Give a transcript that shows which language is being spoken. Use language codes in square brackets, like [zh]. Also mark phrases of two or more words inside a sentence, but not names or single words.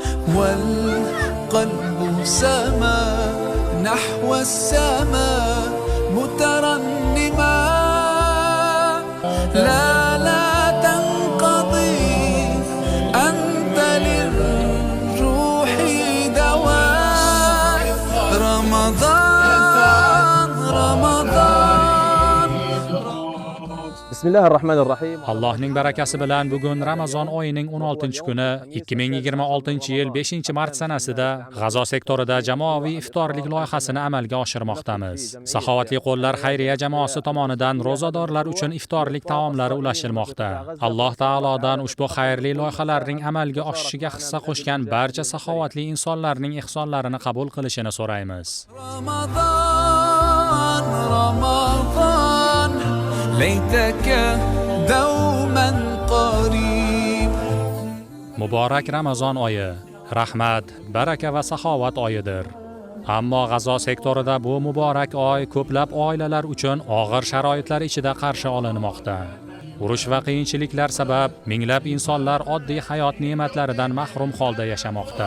[ar] والقلب سما نحو السماء مترنما لا تنقضي أنت للروح دواء رمضان بسم الله الرحمن الرحيم. [uz] Allohning barakasi bilan bugun Ramazon oyining 16-kuni 2026-yil 5-mart sanasida G'azo sektorida jamoaviy iftorlik loyihasini amalga oshirmoqdamiz. Saxovatli qo'llar xayriya jamoasi tomonidan ro'zadorlar uchun iftorlik taomlari ulashilmoqda. Alloh taolodan ushbu xayrli loyihalarning amalga oshishiga hissa qo'shgan barcha saxovatli insonlarning ihsonlarini qabul qilishini so'raymiz. [ar] رمضان ليتك دوما قريب. [uz] Muborak Ramazon oyi, rahmat, baraka va saxovat oyidir. Ammo G'azo sektorida bu muborak oy ko'plab oilalar uchun og'ir sharoitlar ichida qarshi olinmoqda. Urush va qiyinchiliklar sabab minglab insonlar oddiy hayot ne'matlaridan mahrum holda yashamoqda.